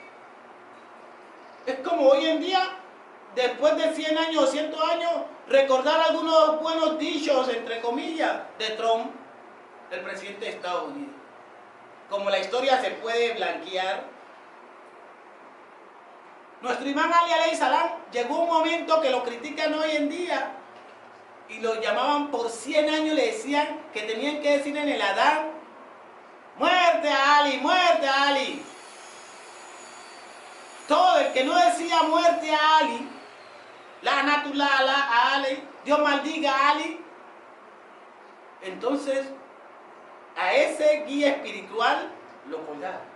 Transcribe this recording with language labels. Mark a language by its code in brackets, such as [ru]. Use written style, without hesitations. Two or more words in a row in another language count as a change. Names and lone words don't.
[es] Es como hoy en día, después de 100 años o 100 años, recordar algunos buenos dichos, entre comillas, de Trump, el presidente de Estados Unidos. Como la historia se puede blanquear, nuestro imán Ali [ar] عليه السلام [es] llegó un momento que lo critican hoy en día y lo llamaban por 100 años, le decían que tenían que decir en el Adán, muerte a Ali, muerte a Ali. Todo el que no decía muerte a Ali, Lánatullah a Ali, Dios maldiga a Ali, entonces a ese guía espiritual lo colgaron.